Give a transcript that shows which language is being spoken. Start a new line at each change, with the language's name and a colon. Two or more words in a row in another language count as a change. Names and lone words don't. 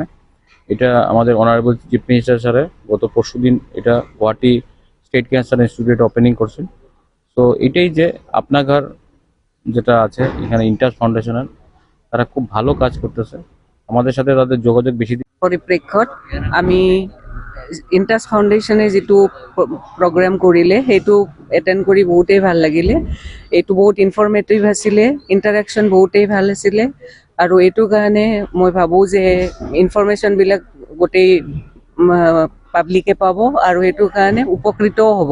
Bangla: এটা আমাদের
English: honorable chief minister
Bangla: স্যারে গত পরশুদিন এটা গুয়াহাটি স্টেট ক্যান্সার ইনস্টিটিউট ওপেনিং করছেন। তো এটাই যে আপনার যেটা আছে এখানে ইন্টাস ফাউন্ডেশনের, তারা খুব ভালো কাজ করতেছে। আমাদের সাথে তাদের যোগাযোগ বেশি
Assamese: পৰিপ্ৰেক্ষত আমি ইন্টাস ফাউণ্ডেশ্যনে যিটো প্ৰগ্ৰেম কৰিলে সেইটো এটেণ্ড কৰি বহুতেই ভাল লাগিলে। এইটো বহুত ইনফৰ্মেটিভ আছিলে, ইণ্টাৰেকশ্যন বহুতেই ভাল আছিলে। আৰু এইটো কাৰণে মই ভাবোঁ যে ইনফৰ্মেশ্যনবিলাক গোটেই পাব্লিকে পাব আৰু সেইটো কাৰণে উপকৃতও হ'ব।